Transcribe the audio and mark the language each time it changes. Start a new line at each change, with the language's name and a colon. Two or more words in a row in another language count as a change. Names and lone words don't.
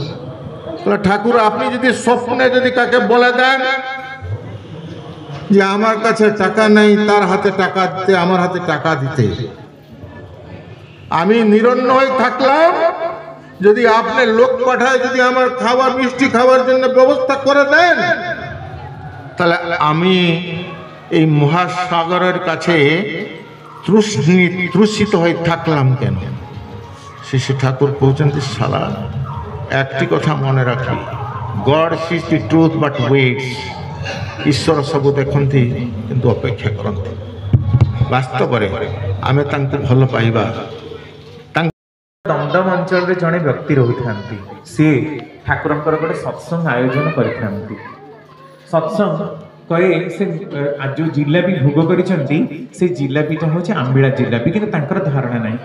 Bangla: ঠাকুর আপনি যদি স্বপ্নে যদি কাকে বলে দেন যে আমার কাছে টাকা নেই, তার হাতে টাকা দিতে, আমার হাতে টাকা দিতে, আমি নিরন্ন হয়ে থাকলাম, যদি আপনি লোক পাঠায় যদি আমার খাবার মিষ্টি খাওয়ার জন্য ব্যবস্থা করে দেন, তাহলে আমি এই মহাসাগরের কাছে তৃষিত হয়ে থাকলাম কেন? শ্রী ঠাকুর পৌঁছাতে শালা একটি কথা মনে রাখি,
English: God sees the truth but waits.
Odia: ଈଶ୍ୱର ସବୁ ଦେଖନ୍ତି କିନ୍ତୁ ଅପେକ୍ଷା କରନ୍ତି। ବାସ୍ତବରେ ଆମେ ତାଙ୍କୁ ଭଲ ପାଇବା। ଦମଦମ ଅଞ୍ଚଳରେ ଜଣେ ବ୍ୟକ୍ତି ରହିଥାନ୍ତି, ସିଏ ଠାକୁରଙ୍କର ଗୋଟେ ସତ୍ସଙ୍ଗ ଆୟୋଜନ କରିଥାନ୍ତି। ସତ୍ସଙ୍ଗ କହେ ସେ ଯେଉଁ ଜିଲାପି ଭୋଗ କରିଛନ୍ତି ସେ ଜିଲାପିଟା ହେଉଛି ଆମ୍ବିଳା ଜିଲାପି, କିନ୍ତୁ ତାଙ୍କର ଧାରଣା ନାହିଁ।